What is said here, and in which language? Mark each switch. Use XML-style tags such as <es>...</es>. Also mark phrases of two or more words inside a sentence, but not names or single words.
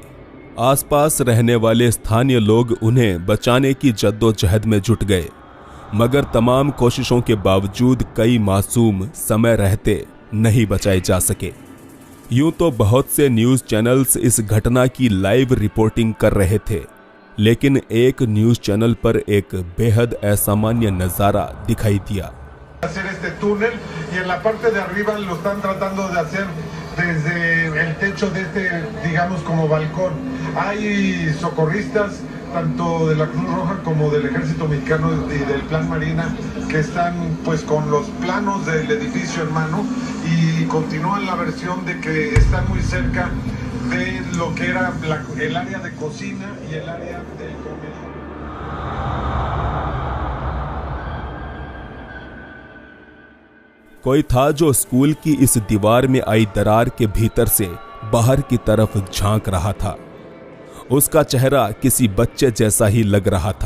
<hi>आसपास रहने वाले स्थानीय लोग उन्हें बचाने की जद्दोजहद में जुट गए, मगर तमाम कोशिशों के बावजूद कई मासूम समय रहते नहीं बचाए जा सके। यूं तो बहुत से</hi> <en>news channels</en> <hi>इस घटना की</hi> <en>live reporting</en> <hi>कर रहे थे, लेकिन एक</hi> <en>news channel</en> <hi>पर एक बेहद असामान्य नज़ारा दिखाई दिया।</hi> <es>hacer este túnel y en la parte de arriba lo están tratando de hacer desde el techo de este, digamos, como balcón. Hay socorristas tanto de la Cruz Roja como del Ejército Mexicano y del Plan Marina que están pues con los planos del edificio en mano y continúan la versión de que están muy cerca de lo que era el área de cocina y el área del comedor.</es> <hi>कोई था जो स्कूल की इस दीवार में आई दरार के भीतर से बाहर की तरफ झांक रहा था। उसका चेहरा किसी बच्चे जैसा ही लग रहा था।</hi>